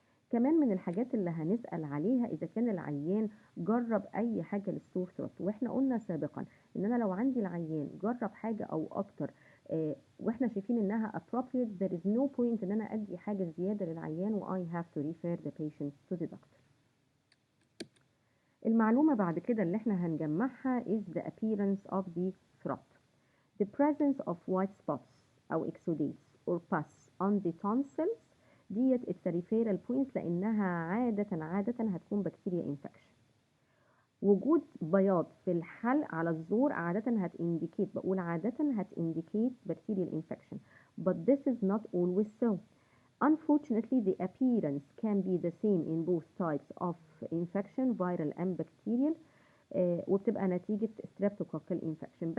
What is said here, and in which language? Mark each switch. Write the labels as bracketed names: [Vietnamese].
[Arabic] كمان من الحاجات اللي هنسأل عليها إذا كان العيان جرب أي حاجة للسور ثروت، وإحنا قلنا سابقا إن أنا لو عندي العيان جرب حاجة أو أكتر وإحنا شايفين إنها appropriate, [English] there is no point [Arabic] إن أنا أدي حاجة زيادة للعيان و [English] I have to refer the patient to the doctor. [Arabic] المعلومة بعد كده اللي إحنا هنجمعها [English] is the appearance of the throat. The presence of white spots أو exudates or pus on the tonsils [Arabic] ديت التريفيرال بوينتس، لانها عادة هتكون بكتيريا انفكشن. وجود بياض في الحلق على الزور عادة بقول عادة هتindicate bacterial infection, [English] but this is not always so. Unfortunately, the appearance can be the same in both types of infection, viral and bacterial, [Arabic] وبتبقى نتيجة [English] streptococcal infection.